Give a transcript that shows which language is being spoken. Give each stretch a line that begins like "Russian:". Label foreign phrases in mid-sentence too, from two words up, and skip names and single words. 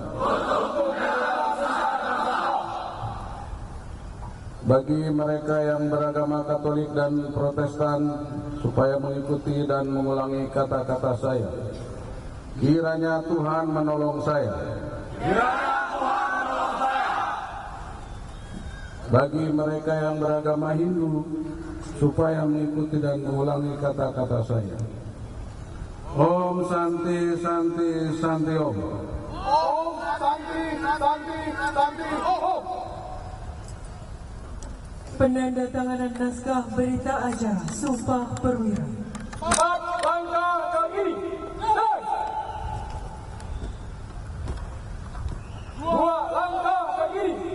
Indonesian: Bagi mereka yang beragama Katolik dan Protestan, supaya mengikuti dan mengulangi kata-kata saya. Kiranya Tuhan menolong saya. Bagi mereka yang beragama Hindu, supaya mengikuti dan mengulangi kata-kata saya.
Sanskrit: ॐ शान्ति शान्ति शान्ति ॐ. ॐ शान्ति शान्ति शान्ति ॐ.
Indonesian: Penandatanganan naskah berita acara Sumpah Perwira. 4 langkah ke kiri. 2 langkah ke kiri.